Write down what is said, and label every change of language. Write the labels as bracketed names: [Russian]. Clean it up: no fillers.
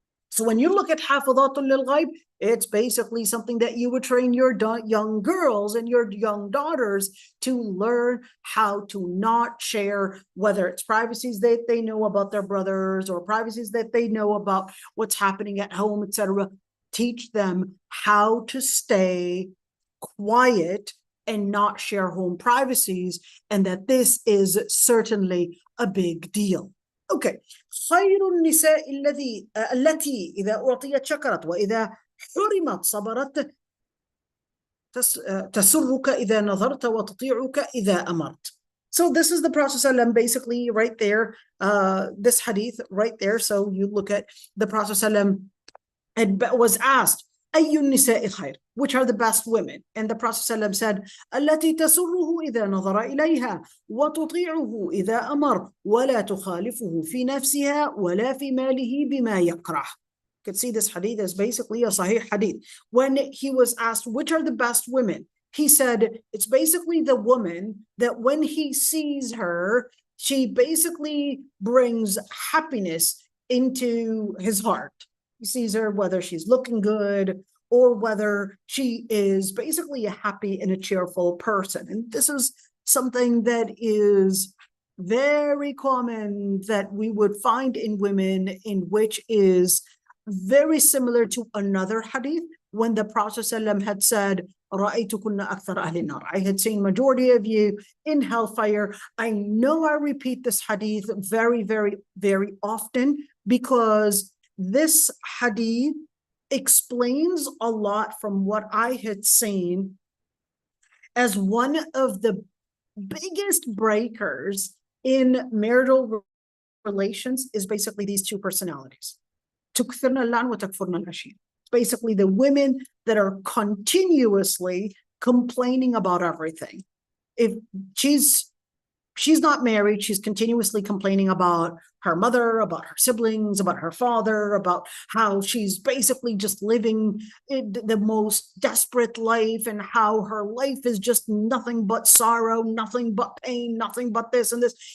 [English] So when you look at [Arabic] حافظات للغيب, [English] it's basically something that you would train your young girls and your young daughters to learn how to not share, whether it's privacies that they know about their brothers or privacies that they know about what's happening at home, etc. Teach them how to stay quiet and not share home privacies, and that this is certainly a big deal. Okay. [Arabic] خير النساء التي إذا أعطيت شكرت وإذا حرمت صبرت تسرك إذا نظرت وتطيعك إذا أمرت. [English] So this is the Prophet basically right there, this hadith right there. So you look at the Prophet was asked, [Arabic] أي النساء خير, [English] which are the best women? And the Prophet said, [Arabic] التي تسره إذا نظر إليها وتطيعه إذا أمر ولا تخالفه في نفسها ولا في ماله بما يكره. [English] You can see this hadith is basically a Sahih hadith. When he was asked, which are the best women? He said, it's basically the woman that when he sees her, she basically brings happiness into his heart. He sees her, whether she's looking good or whether she is basically a happy and a cheerful person. And this is something that is very common that we would find in women, in which is very similar to another hadith when the Prophet ﷺ had said, [Arabic] رَأَيْتُكُنَّ أَكْثَرَ أَهْلِ النَّارِ, [English] I had seen majority of you in hellfire. I know I repeat this hadith very, very, very often because this hadith explains a lot from what I had seen as one of the biggest breakers in marital relations is basically these two personalities. [Arabic] تكثرن اللعن وتكفرن العشير. [English] Basically the women that are continuously complaining about everything. If she's not married, she's continuously complaining about her mother, about her siblings, about her father, about how she's basically just living the most desperate life, and how her life is just nothing but sorrow, nothing but pain, nothing but this and this.